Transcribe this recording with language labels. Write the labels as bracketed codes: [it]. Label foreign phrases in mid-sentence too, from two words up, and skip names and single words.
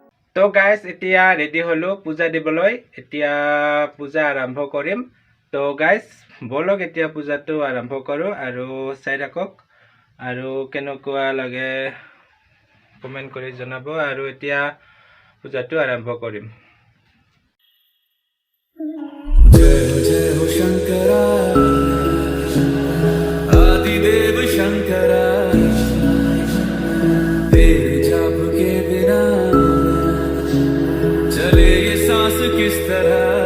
[as] তো গাইজ এতিয়া ৰেডি হ'লোঁ পূজা দিবলৈ এতিয়া পূজা আৰম্ভ কৰিম তো গাইজ ব'লক এতিয়া পূজাটো আৰম্ভ কৰোঁ আৰু চাই থাকক আৰু কেনেকুৱা লাগে কমেণ্ট কৰি জনাব আৰু এতিয়া পূজাটো আৰম্ভ কৰিম [hi] जय जय हो शंकरा आदिदेव शंकरा तेरे जाप के बिना चले ये सांस किस तरह